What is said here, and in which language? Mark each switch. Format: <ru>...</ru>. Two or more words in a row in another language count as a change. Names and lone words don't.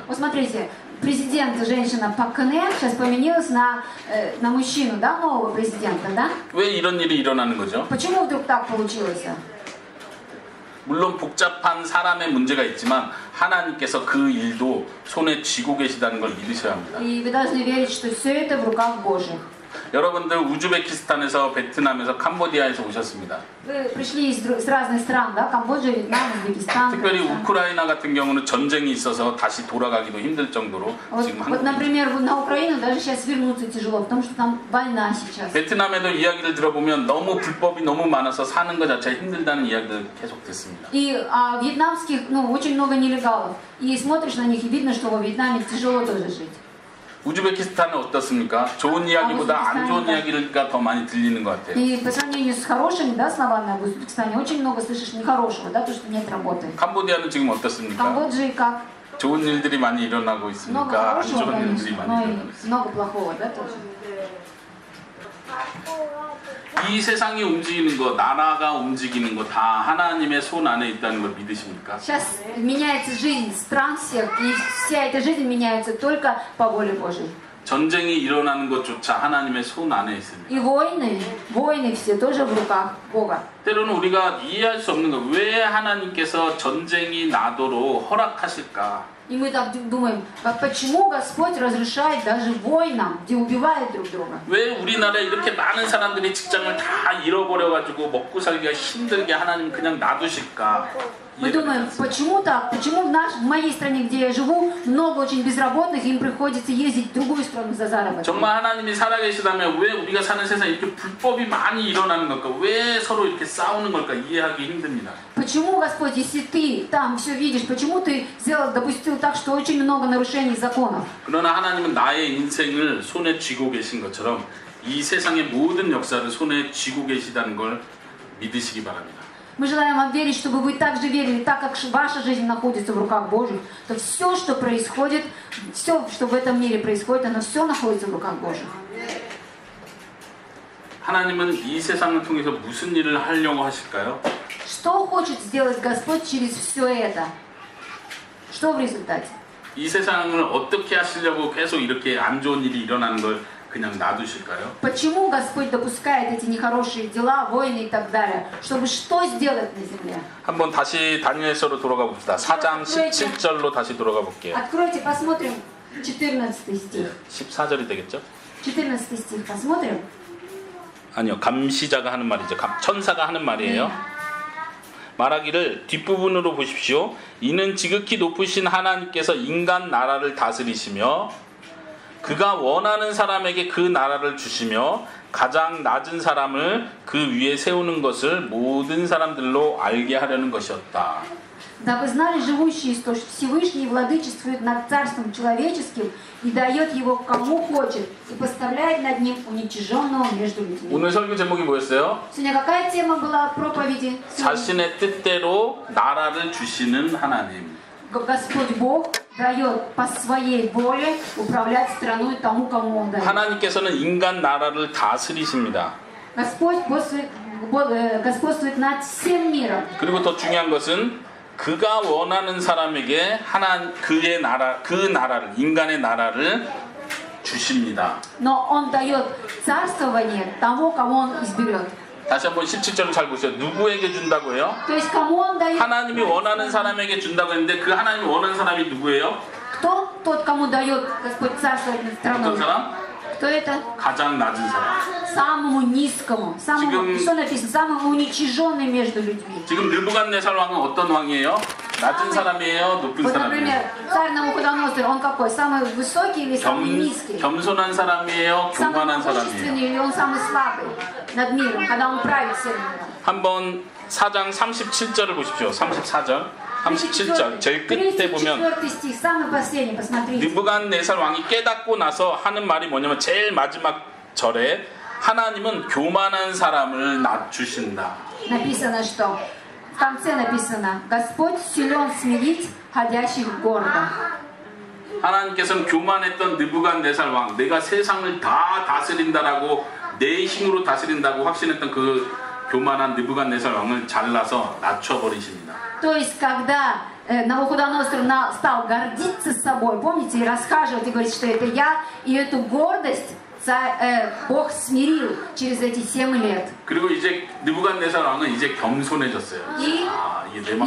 <ru>Вот смотрите, президент, женщина Пак Кын Хе сейчас поменялась на мужчину, да, нового президента, да?</ru> <ko>왜 이런 일이 일어나는 거죠?</ko> <ru>Почему вдруг так получилось?</ru> <ko>물론 복잡한 사람의 문제가 있지만 하나님께서 그 일도 손에 쥐고 계시다는 걸 믿으셔야 합니다.</ko> <ru>И вы должны верить, что все это в руках Божьих.</ru> <ko>여러분들 우즈베키스탄에서 베트남에서 캄보디아에서 오셨습니다.</ko> <ru>Вы пришли из разных стран, да? Камбоджа, Вьетнам, Узбекистан.</ru> <ko>특별히 우크라이나 같은 경우는 전쟁이 있어서 다시 돌아가기도 힘들 정도로 지금</ko> <ru>Вот,</ru> <ko>한국에</ko> <ru>например, на Украину даже сейчас вернуться тяжело, потому что там война сейчас.</ru> <ko>베트남에도 이야기를 들어보면 너무 불법이 너무 많아서 사는 것 자체가 힘들다는 이야기를 계속 듣습니다.</ko> <ru>И вьетнамских, очень много нелегалов. И смотришь на них, и видно, что во Вьетнаме тяжело тоже жить.</ru> <ko>우즈베키스탄은 어떻습니까? 좋은 이야기보다 안 좋은 이야기가 더 많이 들리는 것 같아요.</ko> <ru>И по сравнению с хорошими, да, словами об Узбекистане, очень много слышишь нехорошего, да, то, что нет работы.</ru> <ko>캄보디아는 지금</ko> <ru>В</ru> <ko>어떻습니까?</ko> <ru>Камбодже как?</ru> <ko>좋은 일들이 많이 일어나고</ko> <ru>Много</ru> <ko>있습니까? 안</ko> <ru>хорошего,</ru> <ko>좋은 일들이</ko> <ru>конечно,</ru> <ko>많이</ko> <ru>но</ru> <ko>일어나고</ko> <ru>и</ru> <ko>있습니다.</ko> <ru>много плохого, да, тоже.</ru> <ko>이 세상이 움직이는 것, 나라가 움직이는 것 다 하나님의 손 안에 있다는 걸 믿으십니까?</ko> <ru>Сейчас меняется жизнь стран всех, и вся эта жизнь меняется только по воле Божьей.</ru> <ko>전쟁이 일어나는 것조차 하나님의 손 안에 있습니다.</ko> <ru>И войны все тоже в руках Бога.</ru> <ko>때로는 우리가 이해할 수 없는 것, 왜 하나님께서 전쟁이 나도록 허락하실까?</ko> <ru>И мы так думаем, почему Господь разрешает даже войнам, где убивают друг друга?</ru> <ko>왜 우리나라에 이렇게 많은 사람들이 직장을 다 잃어버려가지고 먹고 살기가 힘들게 하나님 그냥 놔두실까?</ko> <ru>Мы думаем, почему так? Почему в моей стране, где я живу, много очень безработных, им приходится ездить в другую страну за заработком?</ru> <ko>정말 하나님이 살아계시다면 왜 우리가 사는 세상에 이렇게 불법이 많이 일어나는 걸까? 왜 서로 이렇게 싸우는 걸까? 이해하기 힘듭니다.</ko> <ru>Почему, Господь, если ты там все видишь, почему ты допустил так, что очень много нарушений законов?</ru> <ko>그러나 하나님은 나의 인생을 손에 쥐고 계신 것처럼 이 세상의 모든 역사를 손에 쥐고 계시다는 걸 믿으시기 바랍니다.</ko> <ru>Мы желаем вам верить, чтобы вы также верили, так как ваша жизнь находится в руках Божьих, то все, что происходит, все, что в этом мире происходит, оно все находится в руках Божьих.</ru> <ko>하나님은 이 세상을 통해서 무슨 일을 하려고 하실까요?</ko> <ru>Что хочет сделать Господь через все это? Что в результате?</ru> <ko>이 세상을 어떻게 하시려고 계속 이렇게 안 좋은 일이 일어나는 걸 그냥 놔두실까요?</ko> <ru>Почему Господь допускает эти нехорошие дела, войны и так далее? Чтобы что сделать на земле?</ru> <ko>한번 다시 다니엘서로 돌아가 봅시다. 4장 17절로 다시 돌아가 볼게요.</ko> <ru>Откройте, посмотрим 14 стих.</ru> <ko>14절이 되겠죠?</ko> <ru>14 стих посмотрим.</ru> <ko>아니요. 감시자가 하는 말이죠. 천사가 하는 말이에요. 말하기를 뒷부분으로 보십시오. 이는 지극히 높으신 하나님께서 인간 나라를 다스리시며 그가 원하는 사람에게 그 나라를 주시며 가장 낮은 사람을 그 위에 세우는 것을 모든 사람들로 알게 하려는 것이었다.</ko> <ru>Дабы знали живущие, что Всевышний владычествует над царством человеческим и дает его кому хочет, и поставляет над ним уничиженного между людьми.</ru> <ko>오늘 설교 제목이 뭐였어요?</ko> <ru>Сегодня какая тема была проповеди?</ru> <ko>자신의 뜻대로 나라를 주시는 하나님.</ko> <ru>Господь Бог дает по своей воле управлять страной тому, кому Он дает.</ru> <ko>하나님께서는 인간 나라를 다스리십니다.</ko> <ru>Господь господствует над всем миром.</ru> <ko>그리고 더 중요한 것은 그가 원하는 사람에게 그의 나라, 그 나라를, 인간의 나라를 주십니다.</ko> <ru>Но Он дает царствование тому, кому Он изберет.</ru> <ko>다시 한번 17절을 잘 보세요. 누구에게 준다고 해요?</ko> <ru>То есть кому Он дает?</ru> <ko>하나님이 원하는 사람에게 준다고 했는데 그 하나님이 원하는 사람이 누구예요?</ko> <ru>Кто тот, кому дает Господь царствовать над</ru> <ko>어떤</ko> <ru>страной?</ru> <ko>사람?</ko> <ru>Кто это?</ru> <ko>가장 낮은 사람.</ko> <ru>Самому низкому, самому,</ru> <ko>지금-</ko> <ru>что написано? Самому уничиженный между людьми.</ru> <ko>지금 느부갓네살 왕은 어떤 왕이에요? 낮은 사람이에요? 높은</ko> <ru>Вот,</ru> <ko>사람이에요?</ko> <ru>например, царь Навуходоносор, он какой? Самый высокий или самый низкий?</ru> <ko>겸손한 사람이에요?</ko> <ru>Самый</ru> <ko>교만한 사람이에요?</ko> <ru>могущественный или он самый слабый над миром, когда он правит всем миром?</ru> <ko>한번 4장 37절을 보십시오. 34절. 37절. 제일 끝에 보면</ko> <ru>34 стих, самый последний, посмотрите.</ru> <ko>느부갓네살 왕이 깨닫고 나서 하는 말이 뭐냐면 제일 마지막 절에 하나님은 교만한 사람을 낮추신다.</ko> <ru>Написано, что в конце написано: Господь силен смирить ходящих гордо.</ru> <ko>하나님께서는 교만했던 느부갓네살 왕, 내가 세상을 다 다스린다라고 내 힘으로 다스린다고 확신했던 그 교만한 느부갓네살 왕을 잘라서 낮춰버리십니다.</ko> <ru>То есть, когда Навуходоносор стал гордиться собой, помните, и расхаживать, и говорить, что это я, и эту гордость Бог смирил через эти 7 лет.</ru> <ko>그리고 이제 느부갓네살 왕은 이제 겸손해졌어요. 이게 내 맘대로</ko>